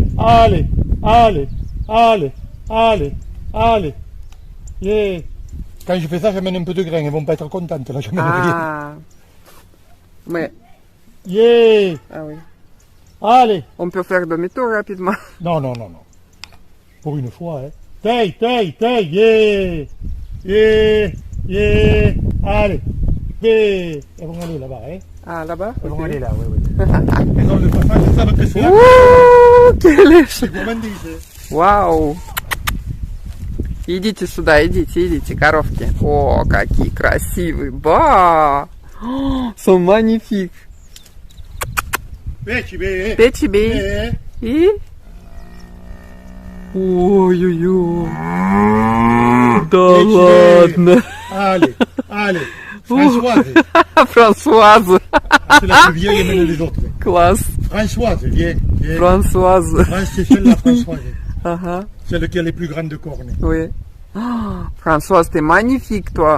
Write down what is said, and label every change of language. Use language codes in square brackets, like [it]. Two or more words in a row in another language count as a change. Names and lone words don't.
[fr] Allez, allez, allez, allez, allez. Yeah. Quand je fais ça, j'amène un peu de grains, elles vont pas être contentes, là, j'amène rien. Ah. Mais, Yeah. ah oui. Allez. On peut faire demi-tour rapidement. Non, non, non, non. Pour une fois, hein. Tay, tay, tay, yeah. Yeah, yeah. Allez. Yeah. Elles vont aller là-bas, hein. Ah, là-bas? Elles vont Ok. aller là, oui, oui. Elles ont le passage, elles savent que c'est là. Ouh, quel est... C'est gourmandise. [ru] Вау! Идите сюда, идите, идите, коровки. О, какие красивые. [fr] Ба! Sont magnifiques. Beci, [ru] Печи И... Ой-ой-ой. Да ладно. [fr] Allez, allez. Françoise. Françoise. C'est la plus vieille, elle mène les autres. [ru] Класс. [fr] Françoise, viens. Viens. Françoise. France, c'est celle-là, Françoise. [ru] Ага, [fr] Celle qui a les plus grandes cornes. oui. Oh, Françoise, t'es magnifique, toi.